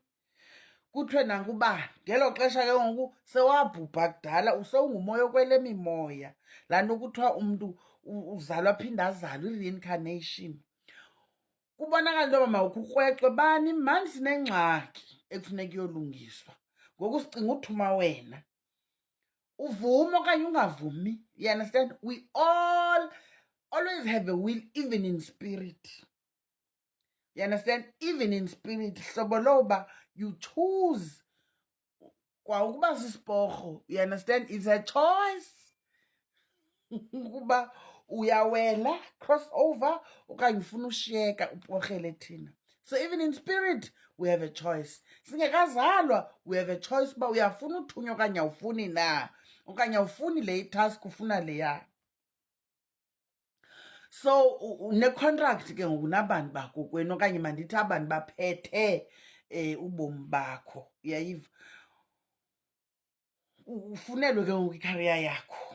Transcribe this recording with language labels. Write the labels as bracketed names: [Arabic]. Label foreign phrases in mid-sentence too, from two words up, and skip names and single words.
[Xhosa] Kuthiwe nankuba ngelo xesha ke ngoku sewabhubha kudala, usewungumoya okwele mimoya. Laa nto kuthiwa umntu uzalwa aphinde azalwe, i-reincarnation. Kubonakala into yoba mawukho ukrweqwe bani, mani sinengxaki ekufuneka iyolungiswa. Ngoku sicinga uthuma wena, uvume okanye ungavumi. [English] You understand? We all always have a will, even in spirit. You understand? Even in spirit, [Xhosa] hlobo loba [English] you choose [Xhosa] kwa ukuba sisiporho. [English] You understand? It's a choice. [Xhosa] Ukuba uyawela, cross over, okanye ufuna ushiyeka uporhele thina. [English] So even in spirit, we have a choice. [Xhosa] Singekazalwa, [English] we have a choice [Xhosa] uba uyafuna uthunywa okanye awufuni na, okanye awufuni le task ufuna leya. So ne-contract ke ngoku nabantu bakokwenu okanye mandithi abantu baphethe ubomi bakho. Uyayiva? Ufunelwe ke ngoku ikhariya yakho.